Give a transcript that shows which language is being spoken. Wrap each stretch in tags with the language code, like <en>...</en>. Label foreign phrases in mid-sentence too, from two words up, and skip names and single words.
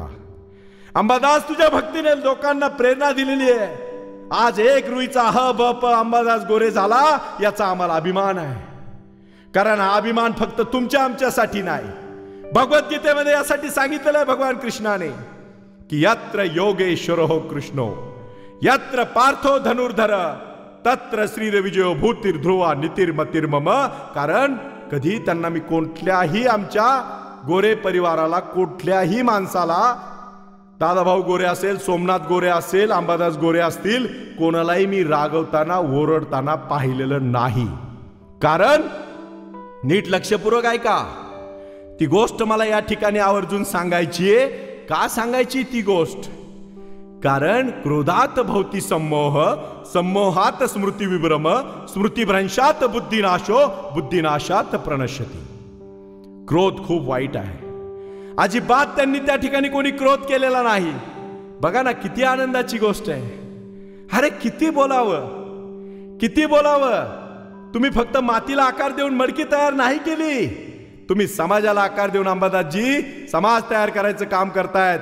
<mr>अंबादास, तुझ्या भक्तीने लोकांना प्रेरणा दिलेली आहे. आज एक रुईचा ह ब प अंबादास गोरे झाला, याचा आम्हाला अभिमान आहे. कारण हा अभिमान फक्त तुमच्या आमच्यासाठी नाही, भगवद्गीतेमध्ये यासाठी सांगितलेलं आहे भगवान कृष्णाने की</mr> <sa>यत्र योगेश्वरो कृष्णो यत्र पार्थो धनुर्धर तत्र श्रीरविजयो भूतिर्ध्रुवा नीतिर्मतिर्मम.</sa> <mr>कारण कधी त्यांना मी कोणत्याही आमच्या गोरे परिवाराला, कुठल्याही माणसाला, दादाभाऊ गोरे असेल, सोमनाथ गोरे असेल, अंबादास गोरे असतील, कोणालाही मी रागवताना ओरडताना पाहिलेलं नाही. कारण नीट लक्षपूर्वक ऐका, ती गोष्ट मला या ठिकाणी आवर्जून सांगायची आहे. का सांगायची ती गोष्ट?</mr> <sa>कारण क्रोधात भवती सम्मोह, सम्मोहात स्मृती विभ्रम, स्मृतिभ्रंशात बुद्धिनाशो, बुद्धिनाशात प्रणश्यती.</sa> <mr>क्रोध खूप वाईट आहे. अजिबात त्यांनी त्या ठिकाणी कोणी क्रोध केलेला नाही. बघा ना, किती आनंदाची गोष्ट आहे. अरे किती बोलावं, किती बोलावं. तुम्ही फक्त मातीला आकार देऊन मडकी तयार नाही केली, तुम्ही समाजाला आकार देऊन अंबादासजी समाज तयार करायचं काम करतायत.</mr>